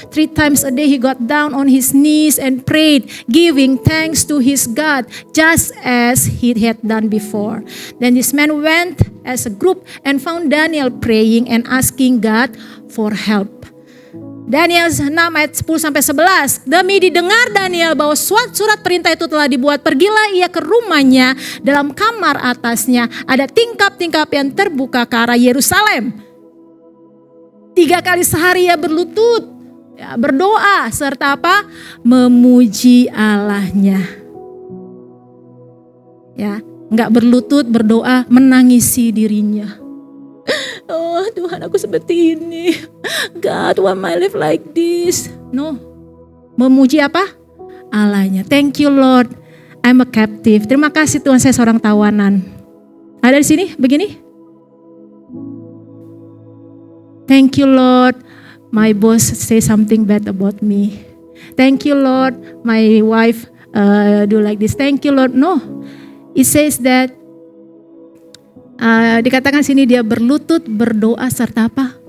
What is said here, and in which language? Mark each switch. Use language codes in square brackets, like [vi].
[en] 3 times a day he got down on his knees and prayed, giving thanks to his God, just as he had done before. Then this man went as a group and found Daniel praying and asking God for help. [id] Daniel 6 ayat 10-11. Demi didengar Daniel bahwa surat perintah itu telah dibuat, pergilah ia ke rumahnya. Dalam kamar atasnya ada tingkap-tingkap yang terbuka ke arah Yerusalem. 3 kali sehari ia berlutut, berdoa, serta apa? Memuji Allahnya. Enggak berlutut, berdoa, menangisi dirinya. Oh Tuhan, aku seperti ini. [en] God, why my life like this? No. [id] Memuji apa? Allahnya. [en] Thank you Lord, I'm a captive. [id] Terima kasih Tuhan, saya seorang tawanan. Ada di sini begini? [en] Thank you Lord, my boss say something bad about me. Thank you Lord, my wife do like this. Thank you Lord. No. It says that [id] dikatakan sini dia berlutut, berdoa, serta apa?